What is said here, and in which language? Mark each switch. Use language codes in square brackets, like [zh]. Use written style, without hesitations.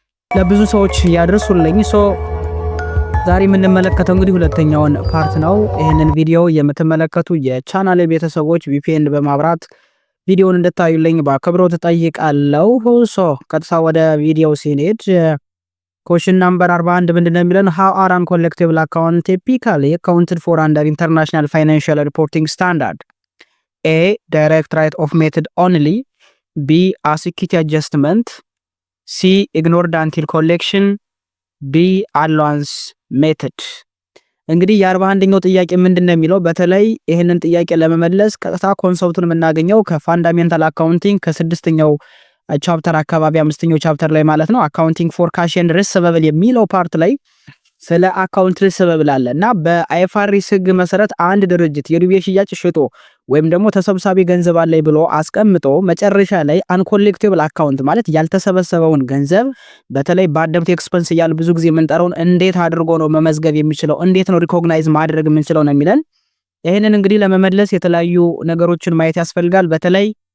[am] ለብዙ ሰዎች ያድርሱልኝ። ዛሬ የምንመለከተው እንግዲህ ሁለተኛውን ፓርት ነው። ይህንን ቪዲዮ የምትመለከቱ የቻናል ቤተሰቦች VPN በማብራት ቪዲዮውን እንድታዩልኝ በአክብሮት እጠይቃለሁ። ቀጥታ ወደ ቪዲዮ ሲኔድ [en] Question number 41 [am] ምንድነው የሚለን? [en] How are uncollectible account typically accounted for under international financial reporting standard? A. Direct right of method only. B. Security adjustment. C. Ignored until collection. B. allowance method. [am] እንግዲህ የ41ኛው ጥያቄ ምንድነው የሚለው? በተለይ ይሄንን ጥያቄ ለመመለስ ቀጥታ ኮንሰፕቱን የምናገኘው ከፋንዳሜንታል አካውንቲንግ ከስድስተኛው ቻፕተር አካባቢ አምስተኛው ቻፕተር ላይ ማለት ነው። [en] አካውንቲንግ ፎር ካሽ ኤንድ ሪሲቨብል [am] የሚለው ፓርት ላይ ስለ አካውንት ሪሲቨብል አለ እና በአይኤፍአርኤስ ሕግ መሰረት አንድ ድርጅት የዱቤ ሽያጭ ሽጦ ወይም ደግሞ ተሰብሳቢ ገንዘብ አለኝ ብሎ አስቀምጦ መጨረሻ ላይ አንኮሌክቲብል አካውንት ማለት ያልተሰበሰበውን ገንዘብ በተለይ ባደብት ኤክስፐንስ እያል ብዙ ጊዜ የምንጠራውን እንዴት አድርጎ ነው መመዝገብ የሚችለው፣ እንዴት ነው ሪኮግናይዝ ማድረግ የምንችለው ነው የሚለን። ይህንን እንግዲህ ለመመለስ የተለያዩ ነገሮችን ማየት ያስፈልጋል። በተለይ